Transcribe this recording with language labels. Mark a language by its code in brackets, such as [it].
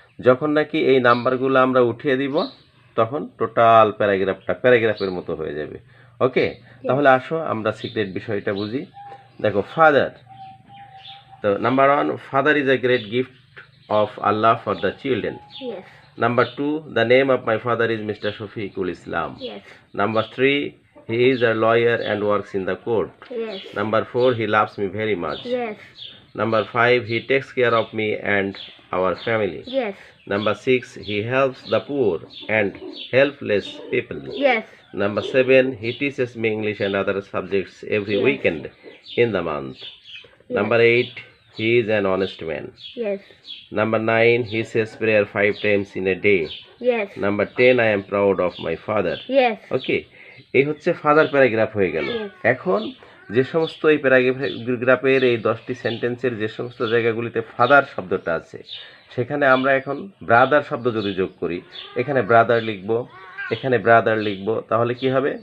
[bn] যখন নাকি এই নাম্বারগুলো আমরা উঠিয়ে দিব তখন টোটাল প্যারাগ্রাফের মতো হয়ে যাবে। ওকে, তাহলে আসো আমরা সিক্রেট বিষয়টা বুঝি। দেখো, ফাদার, তো number 1, [en] Father is a great gift of Allah for the children. Yes. Number 2, the name of my father is Mr. Shafiqul Islam. Yes. Number 3, he is a lawyer and works in the court. Yes. Number 4, he loves me very much. Yes. Number 5, he takes care of me and our family. Yes. Number 6, he helps the poor and helpless people. Yes. Number 7, he teaches me English and other subjects every Yes. weekend in the month. Number 8, he is an honest man. Yes. Number 9, he says prayer 5 times in a day. Yes. Number 10, I am proud of my father. Yes. [bn] ওকে, এই হচ্ছে father paragraph হয়ে গেল। [en] Yes. [bn] এখন যে সমস্ত এই প্যারাগ্রাফের এই 10টি সেন্টেন্সের যে সমস্ত জায়গাগুলিতে ফাদার শব্দটা আছে সেখানে আমরা এখন ব্রাদার শব্দ যদি যোগ করি, এখানে ব্রাদার লিখব, এখানে ব্রাদার লিখব, তাহলে কি হবে?